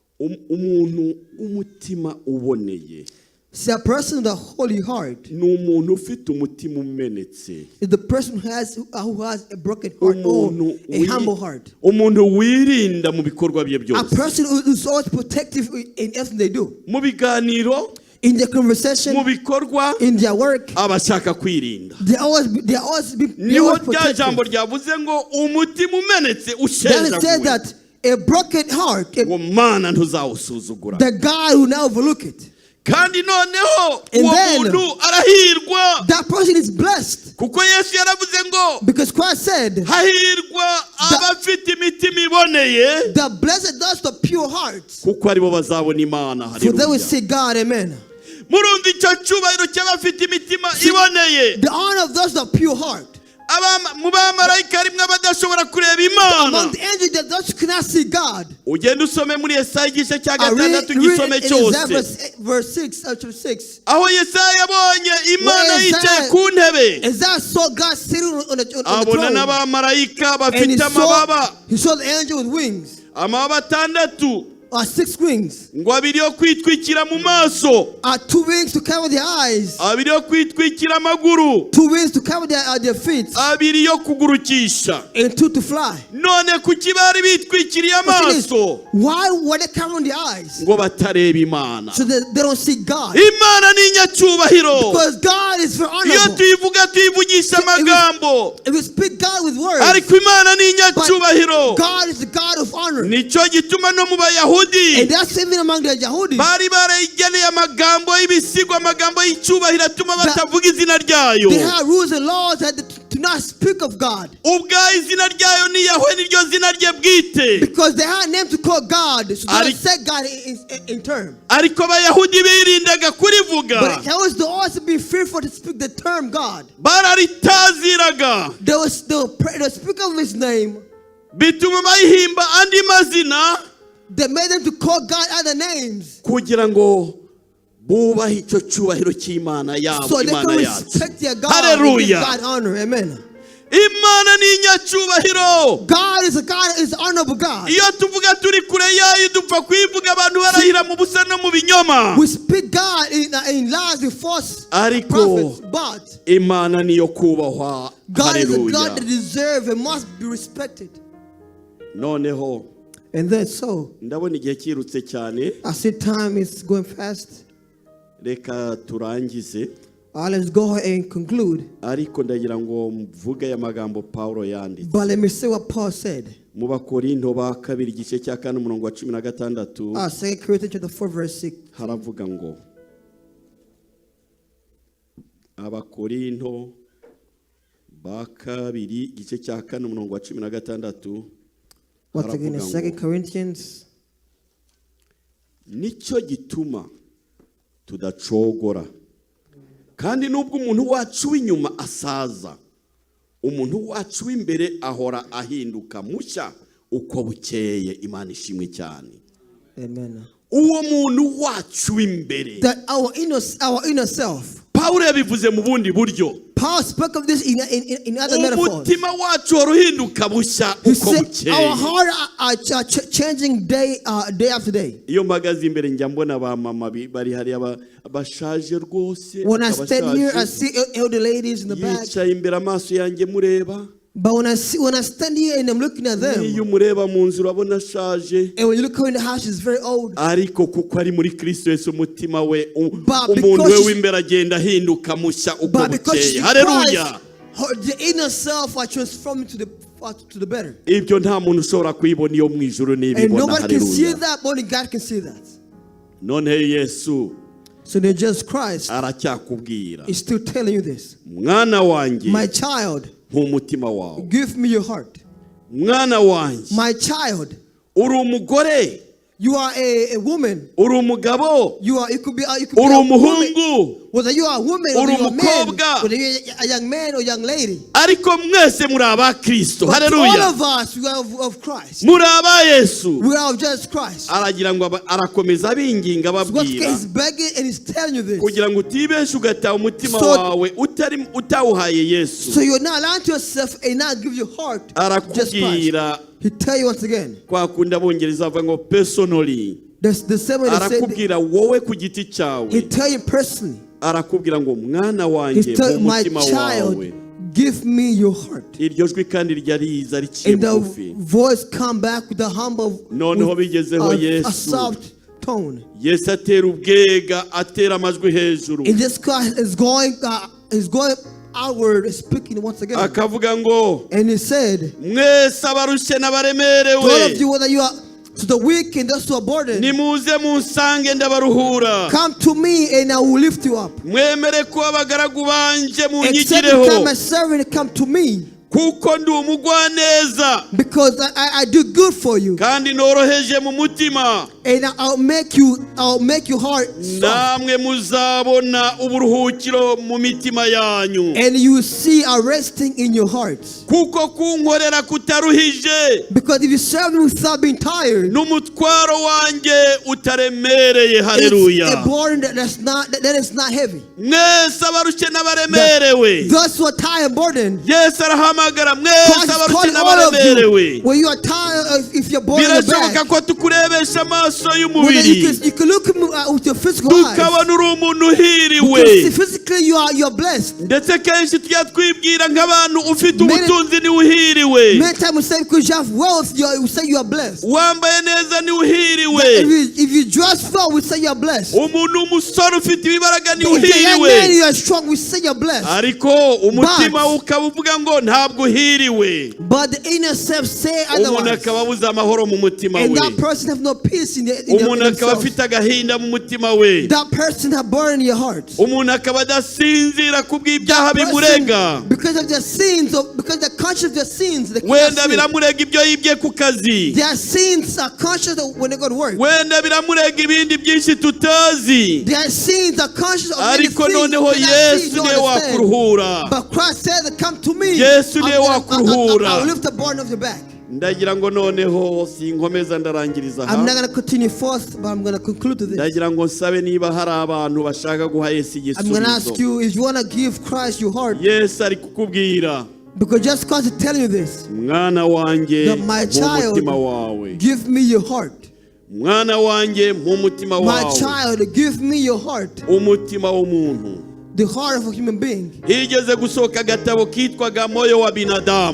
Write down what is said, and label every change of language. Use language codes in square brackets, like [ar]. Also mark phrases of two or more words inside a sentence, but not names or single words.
[rw] Umuntu umutima uboneye. [en] See, a person with a holy heart [rw] Ni umuntu ufite umutima umenetse. [en] is the person who has a broken heart or a humble heart. [rw] Umuntu wirinda mu bikorwa bye [en] A [rw] byose. [en] person who is always protective in everything they do. [rw] Mu biganiro, [en] In their conversation, [rw] mu bikorwa, [en] in their work, [rw] abashaka kwirinda. [en] they always be [rw] Niho rya [en] protective. [rw] jambo ryavuze ngo umutima umenetse [en] Then it says [rw] ushenjaguwe. [en] that a broken heart, [rw] Ngo Mana ntuzawusuzugura. [en] the God will now overlook it. [rw] Kandi noneho [en] And [rw] uwo [en] then, [rw] muntu arahirwa. [en] That person is blessed [rw] Kuko Yesu yaravuze ngo [en] because Christ said, [rw] hahirwa abafite imitima iboneye. [en] the blessed those the pure hearts, [rw] Kuko aribo bazabona Imana. [en] for they will [rw] Haleluya. [en] see God. Amen. [rw] Murumva icyo cyubahiro cy'abafite imitima iboneye. [en] The honor of those the pure heart. [rw] Mu bamarayika harimwo abadashobora kureba Imana. [en] Among the angels that those who cannot see God. [rw] Ugenda usome muri Yesaya igice cya [en] I read [rw] gatandatu gisome [en] in [rw] cyose. [en] verse 6, chapter 6. [rw] Aho Yesaya yabonye Imana [en] Where [rw] yicaye ku ntebe. [en] Isaiah saw God sitting on the [rw] Abona [en] throne. [rw] n'abamarayika [en] And he [rw] bafite amababa. [en] saw the angel with wings, [rw] Amababa atandatu. [en] or 6 wings. [rw] Ngo abiri yo kwitwikira mu maso. [en] 2 wings to cover their eyes, [rw] Abiri yo kwitwikira amaguru. [en] 2 wings to cover their feet, [rw] Abiri yo kugurukisha. [en] and 2 to fly. [rw] None kuki bari bitwikiriye amaso? [en] Why were they covering their eyes? [rw] Ngo batareba Imana. [en] So that they don't see God. [rw] Imana ni inyacyubahiro. [en] Because God is very [rw] Iyo [en] honorable. [rw] tuyivuga tuyivugisha amagambo. [en] If we speak God with words, [rw] Ariko Imana ni inyacyubahiro. [en] God is the God of honor. [rw] Nicyo gituma no mu Bayahudi [en] And that's even among the Yahudi. [rw] bari barayigeneye amagambo y'ibisigo, amagambo y'icyubahiro atuma batavuga izina ryayo. [en] They have rules and laws that do not speak of God. [rw] Ubwayo izina ryayo ni Yahwe, niryo zina rye bwite. [en] Because they had a name to call God. So they [rw] Ari- [en] said God in term. [rw] Ariko Abayahudi birindaga kurivuga. [en] But it was the also be fearful to speak the term God. [rw] Bararitaziraga. [en] They will speak of his name. [rw] Bituma bayihimba andi mazina [en] They made them to call God other names. [rw] kugira ngo bubahe icyo cyubahiro cy'Imana yabo, [en] So they [rw] Imana [en] can [rw] yacu. [en] respect their God and give Hallelujah. God honor. Amen. [rw] Imana ni inyacyubahiro. [en] God is a God, is an honorable God. [rw] Iyo tuvuga turi kure yayo dupfa kuyivuga abantu barahira mu busa no mu binyoma. [en] We speak God in lies and false [rw] Ariko [en] prophets, but [rw] Imana niyo kubahwa. [en] God is a God Hallelujah. that deserves and must be respected. [rw] Noneho [en] And then so, [rw] ndabona igihe kirutse cyane, [en] I see time is going fast. [rw] reka turangize. [en] Let's go ahead and conclude. [rw] Ariko ndagira ngo mvuge aya magambo Paulo yanditse [en] But let me say what Paul said. [rw] mu Bakorinto ba kabiri igice cya 4 umurongo wa 16. [en] 2 Corinthians chapter 4 verse 6. [rw] Haravuga ngo Abakorinto ba kabiri igice cya 4 umurongo wa 16. [en] Once again, in 2 Corinthians. [rw] Nicyo gituma tudacogora. Kandi nubwo umuntu wacu w'inyuma asaza, umuntu wacu w'imbere ahora ahinduka mushya uko bukeye. Imana ishimwe cyane. Amen. Uwo muntu wacu w'imbere. [en] That our inner self. [rw] Paulo yabivuze mu bundi buryo. [en] Paul spoke of this in other metaphors. [rw] Umutima wacu uruhinduka bushya uko bukeye. [en] Our heart are changing day after day. [rw] Iyo mpagaze imbere njya mbona ba mama bari hari abashaje rwose. [en] When I stand here, I see elder ladies in the back. [rw] Yicaye imbere amaso yanjye mureba. [en] But when I stand here and I'm looking at them, [rw] iyo mureba mu nzu urabona ashaje. [en] And when you look her in the house, she's very old. [rw] Ariko kuko ari muri Kristo Yesu umutima we umuntu we w'imbere agenda ahinduka mushya uko bukeye. Haleluya. [en] The inner self are transformed to the better. [rw] Ibyo nta muntu ushobora kwibona iyo mu ijuru n'ibibona. [en] And nobody can see that, only God can see that. [rw] None Yesu, [en] so then just Christ [rw] aracyakubwira, [en] is still telling you this. [rw] Mwana wanjye, [en] my child, [rw] nk'umutima wawe. [en] Give me your heart. [rw] Mwana wanjye, [en] my child, [rw] uri umugore. [en] You are a woman. [rw] Uri umugabo. [en] You could be [rw] uri umuhungu. [en] Whether you are a woman or you are a man, whether you are a young man or young lady. [rw] Ariko mwese muri aba Kristo. Haleluya. [en] All of us, we are of Christ. [rw] Muri aba Yesu. [en] We are of just Christ. [rw] Aragira ngo arakomeza abinginga ababwira. [en] He's begging and he's telling you this. [rw] Kugira ngo utibeshe ugataha umutima wawe utawuhaye Yesu. [en] So you're not allowing yourself and not give your heart just Christ. He tell you once again. [rw] Kwa kunda bongereza avuga ngo personally. [en] The same way they said. [rw] Arakubwira wowe ku giti cyawe. [en] He tell you personally. [rw] Arakubwira ngo mwana wanjye mu mutima wawe. [en] Give me your heart. [rw] Iryo jwi kandi ryariza riciye bugufi. [en] And the voice come back with a humble, [rw] noneho bigezeho Yesu. [en] A soft tone. [rw] Yesu atera ubwega atera amajwi hejuru. [en] And this guy is going outward, speaking once again. [rw] Akavuga ngo, [en] and he said, [rw] mwese abarushe n'abaremerewe. [en] All of you, whether you are to the weak and those who are burdened, [rw] nimuze munsange ndabaruhura. [en] Come to me and I will lift you up. [rw] Mwemere ko abagaragu banje munyigireho. [en] Except you come as servant, come to me. [rw] Kuko ndi umugwaneza. [en] Because I do good for you. [rw] Kandi noroheje mu mutima. [en] And I'll make your heart soft. [rw] Namwe muzabona uburuhukiro mu mitima yanyu. [en] And you will see a resting in your hearts. [rw] Kuko kunkorera kutaruhije. [en] Because if you serve me without being tired, [rw] n'umutwaro wanjye utaremereye. Haleluya. [en] It's a burden that is not heavy. [rw] Mwese abarushe n'abaremerewe. [en] Those who are tired and burdened, [rw] Yesu arahamagara mwese abarushe n'abaremerewe. [en] When you are tired, if you're burdened, [rw] birashoboka ko tukurebesha amaso y'umubiri. [en] You can look with your physical eyes. [rw] Tukabona uri umuntu uhiriwe. [en] Physically you are blessed. [rw] Ndetse kenshi tujya twibwira nk'abantu ufite ubutunzi ni uhiriwe. [en] Many times we say because you have wealth, we say you are blessed. [rw] Wambaye neza ni uhiriwe. [en] If you dress well, we say you are blessed. [rw] Umuntu umusore ufite ibibaraga ni uhiriwe. [en] If you're a young man, you are strong, we say you are blessed. [rw] Ariko umutima ukaba uvuga ngo ntabwo uhiriwe. [en] But the inner self say otherwise. [rw] Umuntu akaba abuze amahoro mu mutima we. [en] And that person have no peace in [rw] umuntu akaba afite agahinda mu mutima we. [en] That person have burden in your heart. [rw] Umuntu akaba adasinzira kubw'ibyaha bimurega. [en] Because of their sins, or because they're conscious of their sins. [rw] Wenda biramurega ibyo yibye ku kazi. [en] Their sins are conscious of when they go to work. [rw] Wenda biramurega ibindi byinshi tutazi. [en] Their sins are conscious of [rw] ariko noneho Yesu niwe wakuruhura. [en] But Christ said, come to me. [rw] Yesu niwe wakuruhura. [en] I will lift the burden of your back. [rw] Ndagira ngo noneho sinkomeza ndarangiriza ha. [en] I'm not going to continue forth, but I'm going to conclude to this. [rw] Ndagira ngo nsabe niba hari abantu bashaka guha Yesu igisubizo. [en] I'm going to ask you if you want to give Christ your heart. [rw] Yesu ari kukubwira. [en] Because just Christ is telling you this. [rw] Mwana wanjye [en] my child, [rw] wawe. [en] Give me your heart. [rw] Mwana wanjye mu mutima wawe. [en] My child, give me your heart. [rw] Umutima w'umuntu. [en] The heart of a human being. [rw] Higeze gusohoka agatabo kitwaga moyo wa binadamu.